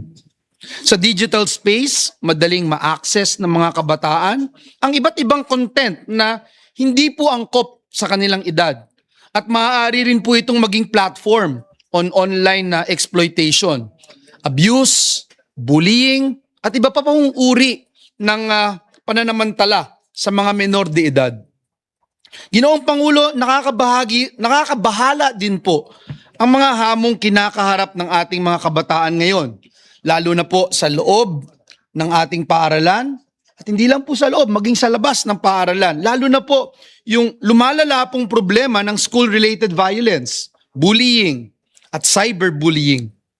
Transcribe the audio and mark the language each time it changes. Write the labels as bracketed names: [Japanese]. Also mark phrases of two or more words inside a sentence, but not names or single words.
[Filipino] Sa [English] digital space, [Filipino] madaling ma-access ng mga kabataan ang iba't ibang content na hindi po angkop sa kanilang edad. At maaari rin po itong maging [English] platform on online [Filipino] na exploitation, abuse, bullying, at iba pa pong uri ng pananamantala sa mga menor de edad. Ginoong Pangulo, nakakabahala din po ang mga hamong kinakaharap ng ating mga kabataan ngayon, lalo na po sa loob ng ating paaralan, at hindi lang po sa loob, maging sa labas ng paaralan, lalo na po yung lumalala pong problema ng [English] school-related violence, [Filipino] bullying, at cyberbullying.